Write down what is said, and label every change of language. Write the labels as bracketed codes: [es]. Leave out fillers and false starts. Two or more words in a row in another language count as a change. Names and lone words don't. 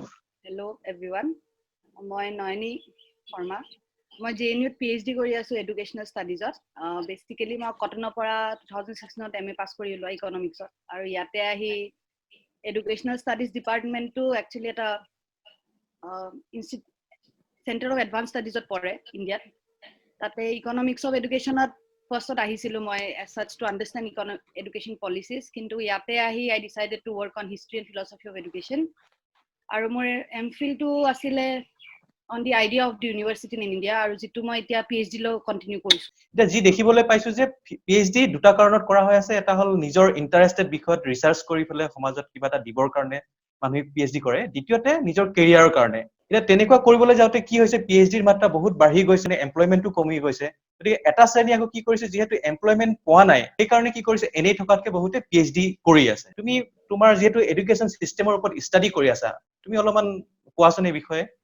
[en] hello everyone [as] মই নয়নী শৰ্মা মই JNUত PhD কৰি আছো [en] educational studiesত [as] বেচিকেলি মই কটনৰ পৰা 2016ত MA পাছ কৰিলো ইকনমিক্সত আৰু ইয়াতে আহি [en] educational studies departmentটো [as] একচুৱেলি এটা [en] center of advance studiesত [as] পৰে ইণ্ডিয়াত তাতে [en] economics of educationত [as] ফাৰ্ষ্টত আহিছিলো মই [en] as such to understand education policies [as] কিন্তু ইয়াতে আহি [en] I decided to work on history and philosophy of education [as] আৰু মোৰ MPhilটো আছিলে [en] on the idea of the university in India [as] আৰু যেটো মই এতিয়া PhD লৈ কন্টিনিউ কৰিছো এটা যি দেখিবলৈ পাইছো যে PhD দুটা কাৰণত কৰা হৈ আছে এটা হল নিজৰ ইন্টাৰেষ্টেড বিষয়ত ৰিসাৰ্চ কৰি ফেলে সমাজত কিবা এটা দিবৰ কাৰণে মানুহে PhD কৰে দ্বিতীয়তে নিজৰ কেৰিয়াৰৰ কাৰণে এটা তেনেকুৱা কৰিবলৈ যাওঁতে কি হৈছে PhDৰ মাত্ৰা বহুত বাঢ়ি গৈছে নে এমপ্লয়মেন্টটো কমি গৈছে গতিকে এটা শ্ৰেণী আকৌ কি কৰিছে যেহেতু এমপ্লয়মেন্ট পোৱা নাই এই কাৰণে কি কৰিছে এনেই থকাতকে বহুতে PhD কৰি আছে তুমি তোমাৰ যেহেতু [en] education systemৰ [as] ওপৰত ষ্টাডি কৰি আছা তুমি অলপমান কোৱাচোন এই বিষয়ে